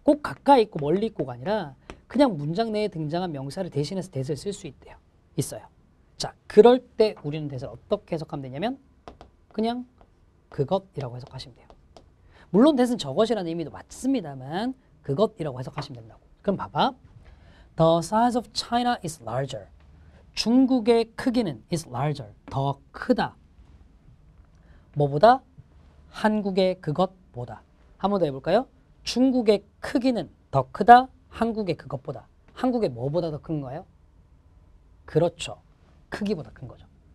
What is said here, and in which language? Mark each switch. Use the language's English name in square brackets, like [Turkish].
[Korean] 꼭 가까이 있고 멀리 있고가 아니라 그냥 문장 내에 등장한 명사를 대신해서 that을 쓸 수 있대요. 있어요. 자, 그럴 때 우리는 that을 어떻게 해석하면 되냐면 그냥 그것이라고 해석하시면 돼요. 물론 that은 저것이라는 의미도 맞습니다만 그것이라고 해석하시면 된다고. 그럼 봐봐. [English] The size of China is larger. [Korean] 중국의 크기는 [English] is larger. [Korean] 더 크다. 뭐보다? 한국의 그것보다. 한 번 더 해볼까요? 중국의 크기는 더 크다. 한국의 그것보다. 한국의 뭐보다 더 큰가요? 그렇죠. 크기보다 큰 거죠.